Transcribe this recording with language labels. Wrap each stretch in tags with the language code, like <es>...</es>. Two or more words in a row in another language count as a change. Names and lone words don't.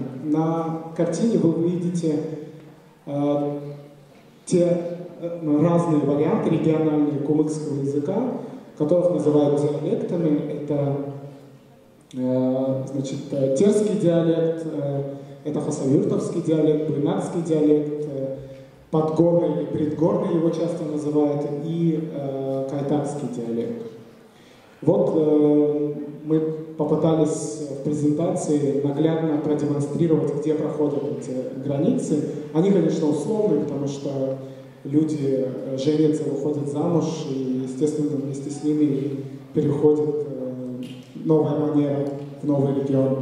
<ru>На картине вы увидите те разные варианты региональные кумыкского языка, которых называют диалектами. Это, значит, терский диалект, это хасавюртовский диалект, буйнакский диалект, подгорный и предгорный его часто называют, и кайтакский диалект. Вот мы попытались в презентации наглядно продемонстрировать, где проходят эти границы. Они, конечно, условные, потому что люди женятся, выходят замуж, и, естественно, вместе с ними переходит новая манера в новый регион.</ru>